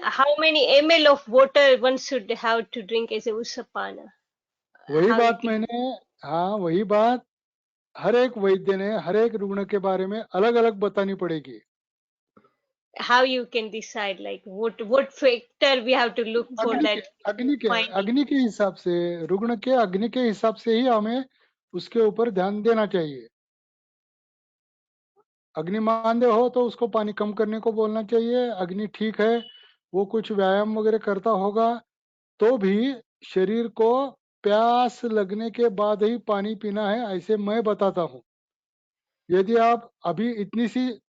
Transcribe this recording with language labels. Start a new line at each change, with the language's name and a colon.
English: How many ml of water one should have to drink as a Usapana?
Hindi: वही
English: How
Hindi: बात
English: it is-
Hindi: मैंने, हाँ वही बात हर एक वैद्य ने हर एक रुग्ण के बारे में अलग अलग बतानी पड़ेगी.
English: how you can decide like what factor we have to look for that finding?
Hindi: अग्नि के हिसाब से, रुग्ण के अग्नि के हिसाब से ही हमें उसके ऊपर ध्यान देना चाहिए. अग्नि मांदे हो तो उसको पानी कम करने को बोलना चाहिए. अग्नि ठीक है, वो कुछ व्यायाम वगैरह करता होगा, तो भी शरीर को प्यास लगने के बाद ही पानी पीना है, ऐसे मैं बताता हूँ. यदि आप अभी इतनी सी